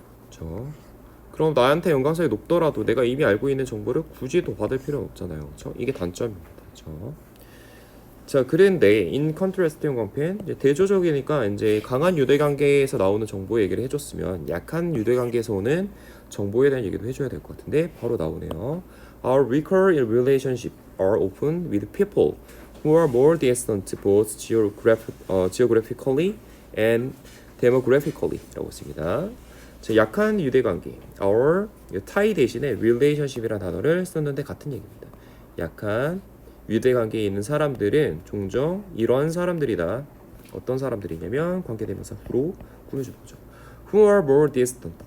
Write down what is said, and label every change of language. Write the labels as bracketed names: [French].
[Korean] 그렇죠? 그럼 나한테 연관성이 높더라도 내가 이미 알고 있는 정보를 굳이 더 받을 필요는 없잖아요. 그렇죠? 이게 단점입니다. 그렇죠? 자, 그런데 in contrast 형광펜 대조적이니까 이제 강한 유대 관계에서 나오는 정보 얘기를 해줬으면 약한 유대 관계에서 오는 정보에 대한 얘기도 해줘야 될 것 같은데 바로 나오네요. [English] Our recurrent relationship are often with people who are more distant both geographically and demographically [Korean] 라고 했습니다. 자, 약한 유대관계 [English] our tie [Korean] 대신에 relationship이라는 단어를 썼는데 같은 얘기입니다. 약한 유대관계에 있는 사람들은 종종 이런 사람들이다. 어떤 사람들이냐면 관계대명사 who로 꾸며주는 거죠. [English] Who are more distant.